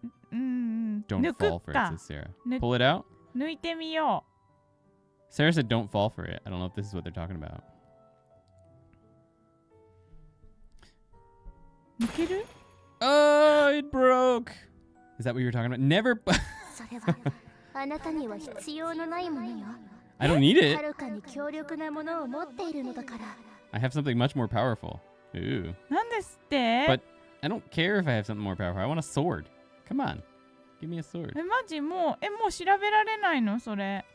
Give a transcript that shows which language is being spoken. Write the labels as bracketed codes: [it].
[en] Don't fall for it, says Sarah. Pull it out? [ja] 抜いてみよ [en] Sarah said don't fall for it. I don't know if this is what they're talking about. [ja] う。抜ける [en] Oh, it broke. Is that what you were talking about? Never. [ja] それはあなたには必要のないものよ [en] I don't need [ja] は [en] it. [ja] るかに強力なものを持っているのだから [en] I have something much more powerful. Ooh. [ja] なんですって [en] But I don't care if I have something more powerful. I want a sword. Come on. Give me a sword. [ja] え、マジもう調べられないのそれ